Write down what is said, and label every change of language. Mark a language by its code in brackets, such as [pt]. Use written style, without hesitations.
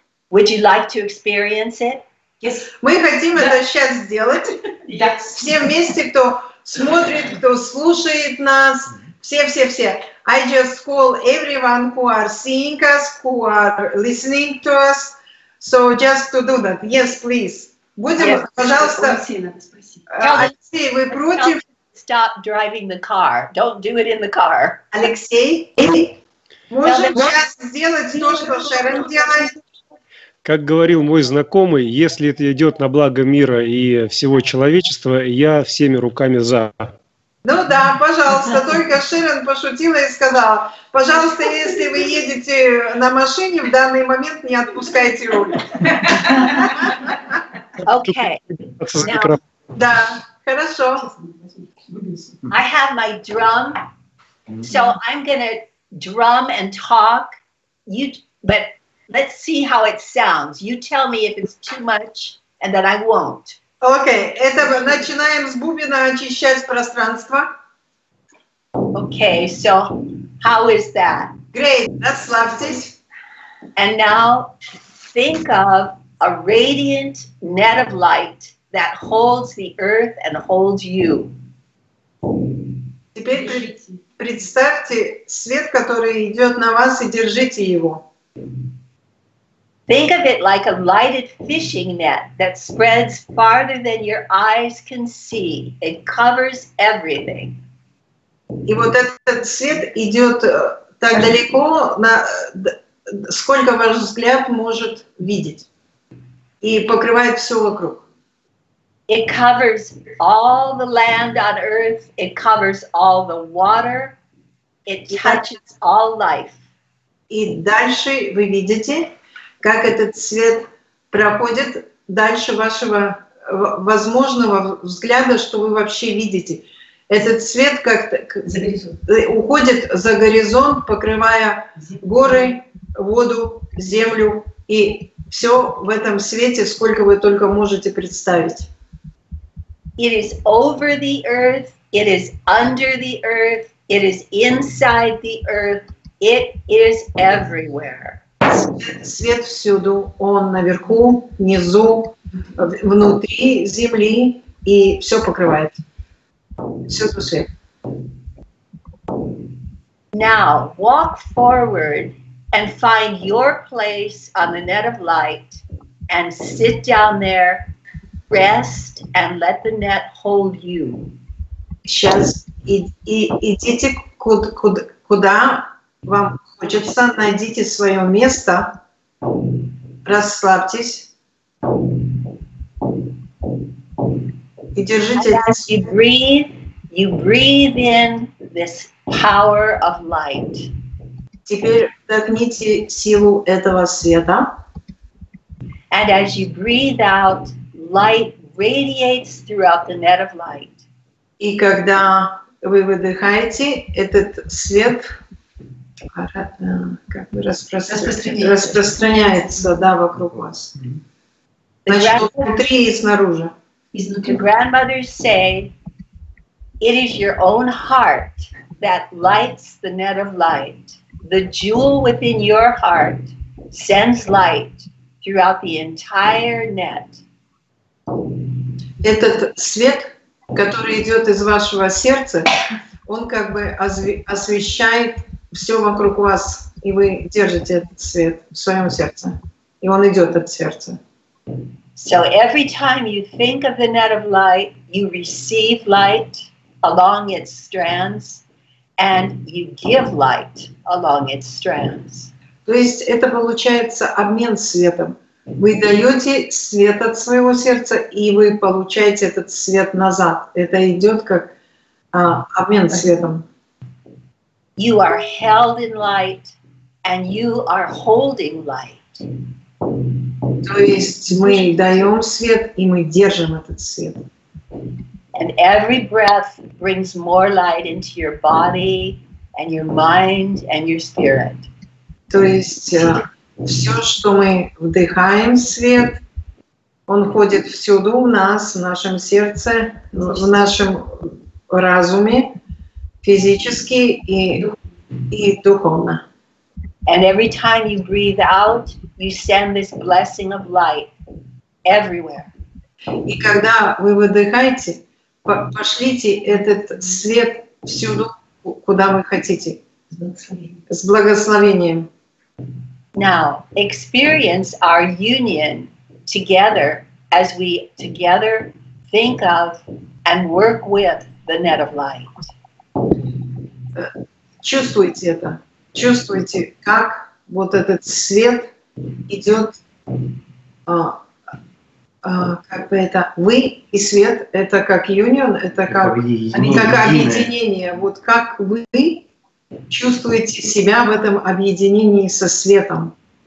[en] Would you like to experience it? Yes. [ru] Мы хотим это сейчас сделать. [en] Yes. [ru] Все вместе, кто смотрит, кто слушает нас, все. [en] I just call everyone who are seeing us, who are listening to us. So just to do that. Yes, please. [ru] Будем, пожалуйста, Алексей, вы против? [en] Stop driving the car. Don't do it in the car. [ru] Алексей, можем сейчас сделать то, что Шерон делает? Как говорил мой знакомый, если это идет на благо мира и всего человечества, я всеми руками за. Ну да, пожалуйста, только Шерон пошутила и сказала, пожалуйста, если вы едете на машине, в данный момент не отпускайте руль. [en] Okay. Now, [ru] да, хорошо. [en] I have my drum, so I'm gonna drum and talk. But let's see how it sounds. You tell me if it's too much, and then I won't. [ru] Окей, это начинаем с бубена очищать пространство. [en] Okay, so how is that? Great, [ru] расслабьтесь. [en] And now think of a radiant net of light that holds the earth and holds you. [ru] Теперь представьте свет, который идет на вас, и держите его. [en] Think of it like a lighted fishing net that spreads farther than your eyes can see. It covers everything. [ru] И вот этот свет идет так далеко, сколько ваш взгляд может видеть, и покрывает все вокруг. [en] It covers all the land on earth. It covers all the water. It touches all life. [ru] И дальше вы видите, как этот свет проходит дальше вашего возможного взгляда, что вы вообще видите. Этот свет как-то уходит за горизонт, покрывая горы, воду, землю и все в этом свете, сколько вы только можете представить. [en] It is over the earth. It is under the earth. It is inside the earth. It is everywhere. [ru] Свет всюду, он наверху, внизу, внутри земли, и все покрывает. Всюду свет. [en] Now walk forward and find your place on the net of light and sit down there, rest, and let the net hold you. [ru] Сейчас идите куда вам хочется, найдите свое место, расслабьтесь и держите. [en] As you breathe in this power of light. [ru] Теперь вдохните силу этого света. [en] And as you breathe out, light radiates throughout the net of light. [ru] И когда вы выдыхаете, этот свет как бы распространяется, да, вокруг вас. Значит, внутри и снаружи. [en] The grandmothers say, it is your own heart that lights the net of light. The jewel within your heart sends light throughout the entire net. [ru] Этот свет, который идет из вашего сердца, он как бы освещает все вокруг вас, и вы держите этот свет в своем сердце, и он идет от сердца. [en] So every time you think of the net of light, you receive light along its strands, and you give light along its strands. [ru] То есть это получается обмен светом. Вы даете свет от своего сердца, и вы получаете этот свет назад. Это идет как обмен светом. [en] You are held in light, and you are holding light. [ru] То есть мы даем свет, и мы держим этот свет. [en] And every breath brings more light into your body, and your mind, and your spirit. [ru] То есть все, что мы вдыхаем свет, он ходит всюду в нас, в нашем сердце, в нашем разуме, физически и духовно. [en] And every time you breathe out, you send this blessing of light everywhere. [ru] И когда вы выдыхаете, пошлите этот свет всюду, куда вы хотите, с благословением. [en] Now, experience our union together as we together think of and work with the net of light. [ru] Чувствуйте это. Чувствуйте, как вот этот свет идет, как бы это вы и свет, это как union, это как объединение. Вот как вы чувствуете себя в этом объединении со светом.